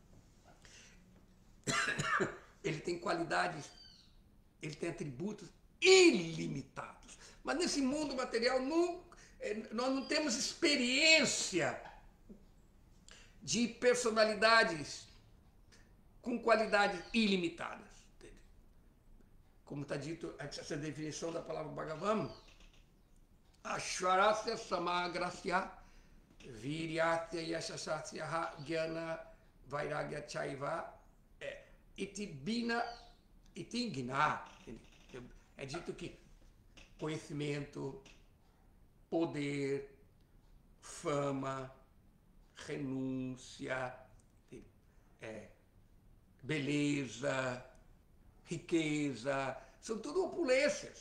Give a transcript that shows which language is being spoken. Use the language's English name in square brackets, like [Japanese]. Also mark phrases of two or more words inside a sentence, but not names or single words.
[Portuguese] Ele tem qualidades, ele tem atributos ilimitados. Mas nesse mundo material nós não temos experiência de personalidades com qualidades ilimitadas. Entende? Como está dito, essa definição da palavra Bhagavan, [Sanskrit] Ashwarasya Samagrasya Viryatya Yashasasya Jnana Vairagya Chaiva Itibina Itingna. [Portuguese] É dito que conhecimento, poder, fama, renúncia, beleza, riqueza, são tudo opulências.